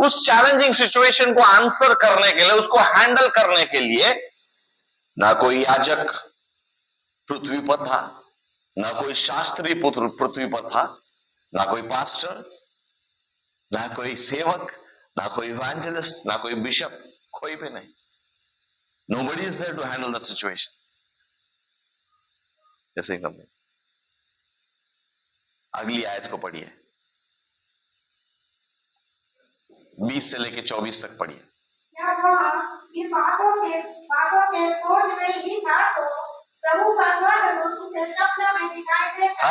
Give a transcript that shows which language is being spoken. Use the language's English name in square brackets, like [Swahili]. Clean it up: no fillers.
[Hindi] उस challenging situation को answer करने के लिए, उसको हैंडल करने के लिए ना कोई याजक पृथ्वी पर था, ना कोई शास्त्री पृथ्वी पर था, ना कोई पास्टर, ना कोई सेवक, ना कोई इवेंजलिस्ट, ना कोई बिशप, कोई भी नहीं। [English] Nobody is there to handle that situation. [Hindi] जैसे ही हमने अगली आयत को पढ़िए, 20 से लेके 24 तक पढ़िए। जब वह इन बातों के खोज में ही था तो प्रभु का स्वर्गदूत उसे स्वप्न में दिखाई देता।